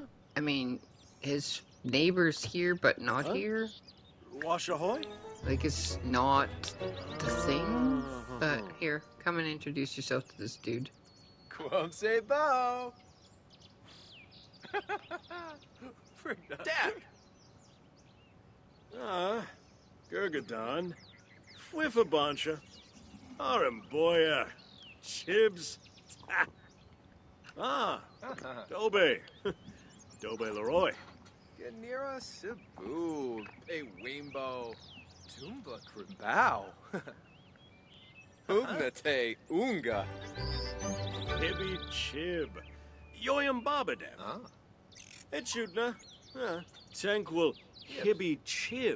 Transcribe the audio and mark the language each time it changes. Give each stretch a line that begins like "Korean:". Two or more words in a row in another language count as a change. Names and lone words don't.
English: I mean, his neighbor's here, but not here. Wash ahoy? Like, it's not the thing. But here, come and introduce yourself to this dude. Quom say bow. Dad! Gurgadon. Whiffabancha. Aramboya. Chibs. Dobe. Dobe Leroy. Ganira Cebu. A Wimbo. Tumba Krimbao. Ugnate Unga. Hibby Chib. Yoyam Babadem. Ah. Echudna. Tranquil Hibby Chib.